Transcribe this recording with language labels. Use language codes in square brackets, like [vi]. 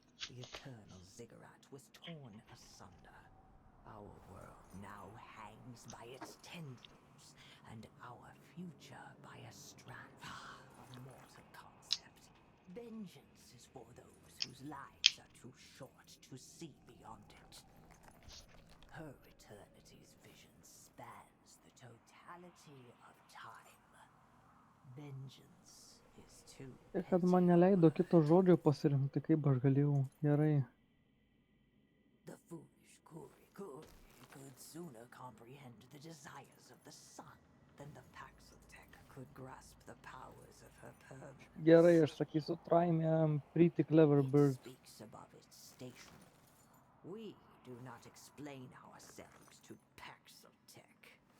[en] The eternal ziggurat was torn asunder. Our world now hangs by its tendrils, and our future by a strand of mortal concept. Vengeance is for those whose lives are too short to see beyond it. Her eternity's vision spans the totality of time. Vengeance is too [lt] Tai kad man neleido kito žodžio pasirinkti, kaip aš galėjau. Gerai. [en] The foolish Kuri could sooner comprehend the desires of the sun than the Paxotech could grasp the powers of her permanence. [lt] Gerai, aš sakysiu, [en] try me, I'm pretty clever bird. Speaks above its station. We do not explain ourselves to Paxotech.